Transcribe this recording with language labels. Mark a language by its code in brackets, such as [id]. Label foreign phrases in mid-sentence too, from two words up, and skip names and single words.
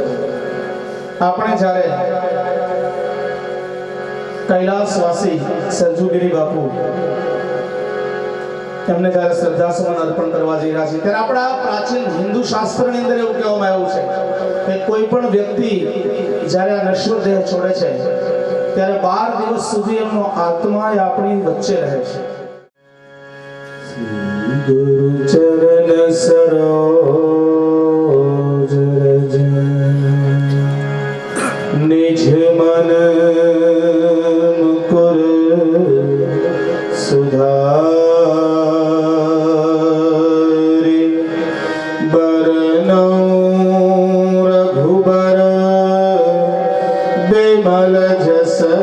[gu] આપણે જ્યારે કૈલાસવાસી સરજુગીરી બાપુ એમને જ્યારે શ્રદ્ધાસુમન અર્પણ કરવા જઈ રહ્યા છે ત્યારે આપણા પ્રાચીન હિન્દુ શાસ્ત્રની અંદર એવું કહેવામાં આવ્યું છે કે કોઈ પણ વ્યક્તિ જ્યારે આ નશ્વર દેહ છોડે છે ત્યારે 12 દિવસ સુધી એમનો આત્મા આપણી વચ્ચે રહે છે। [awa] गुरु चरण सरोज रज निज मन मुकुर सुधारि बरनौ रघुबर बिमल जस